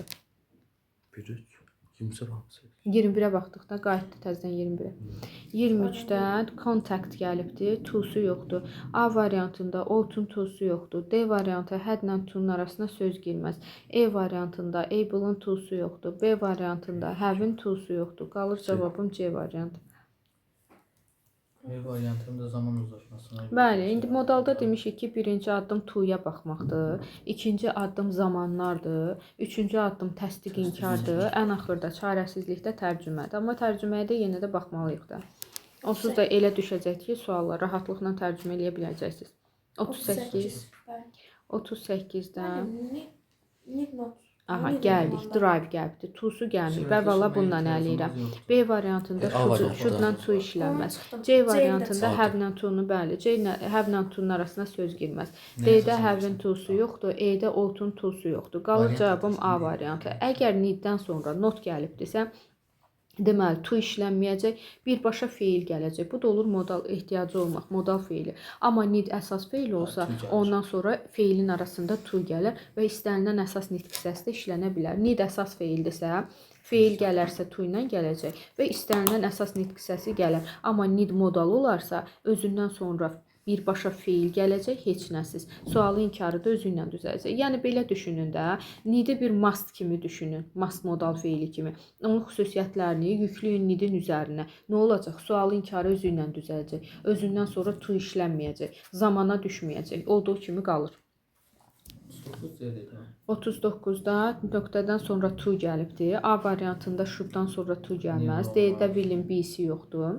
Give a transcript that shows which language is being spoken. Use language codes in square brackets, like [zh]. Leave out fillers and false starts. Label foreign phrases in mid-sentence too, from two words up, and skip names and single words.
[az] 1, 3. Kimsə hansı? 21-ə baxdıqda qayıtdı təzədən 21-ə. 23-də contact gəlibdi, to'su yoxdur. A variantında ought-un to'su yoxdur. D variantı had-lə to'nun arasına söz girməz. E variantında able-ın to'su yoxdur. B variantında have-in to'su yoxdur. Qalır cavabım C variantı. E variantında zaman uzlaşmasına. Bəli, indi modalda demişik ki, birinci addım to'ya baxmaqdır. İkinci addım zamanlardır. Üçüncü addım təsdiq inkardır. Ən axırda çarəsizlikdə tərcümədir. Amma tərcüməyə də yenə də baxmalıyıq da. Onsuz da elə düşəcək ki, suallar rahatlıqla tərcümə eləyə biləcəksiniz. 38. 38-dən. [en] Need not. [az] Aha, gəldik. Drive gəlibdi. To'su gəlmir. Və valla bundan əliyirəm. B variantında should-la to işlənməz. C variantında have-lə to'nu, bəli. Have-lə to'nun arasına söz girməz. D-də have-in to'su yoxdur. E-də ought-un to'su yoxdur. Qalır cavabım A variantı. Əgər need-dən sonra not gəlibdirsə, deməli, to işlənməyəcək, birbaşa feil gələcək. Bu da olur modal ehtiyacı olmaq, modal feili. Amma need əsas feil olsa, ondan sonra feilin arasında to gələr və istənilən əsas nitq hissəsi də işlənə bilər. Need əsas feildirsə, feil gələrsə to ilə gələcək və istənilən əsas nitq hissəsi gələr. Amma need modal olarsa, özündən sonra birbaşa feil gələcək, heç nəsiz. Sualı inkarı da özü ilə düzələcək. Yəni, belə düşünün də, need-i bir must kimi düşünün, must modal feili kimi. Onun xüsusiyyətlərini yükləyin need-in üzərinə. Nə olacaq? Sualı inkarı özü ilə düzələcək. Özündən sonra to işlənməyəcək, zamana düşməyəcək. Olduğu kimi qalır. 39-da nöqtədən sonra to gəlibdir. A variantında should-dan sonra to gəlməz. D-də will'in B'si yoxdur.